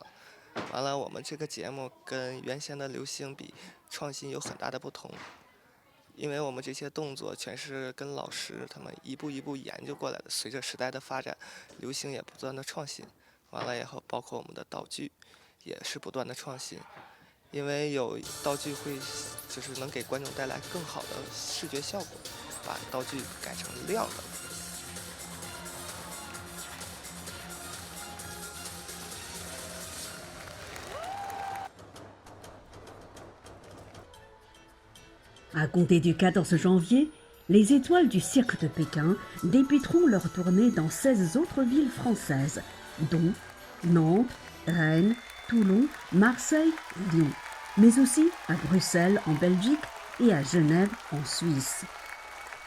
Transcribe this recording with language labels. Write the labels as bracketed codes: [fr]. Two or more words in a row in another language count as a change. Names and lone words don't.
[zh] 完了，我们这个节目跟原先的流星比，创新有很大的不同，因为我们这些动作全是跟老师他们一步一步研究过来的。随着时代的发展，流星也不断的创新，完了以后，包括我们的道具也是不断的创新，因为有道具会就是能给观众带来更好的视觉效果，把道具改成亮的。 [fr] À compter du 14 janvier, les étoiles du cirque de Pékin débuteront leur tournée dans 16 autres villes françaises, dont Nantes, Rennes, Toulon, Marseille et Lyon, mais aussi à Bruxelles en Belgique et à Genève en Suisse.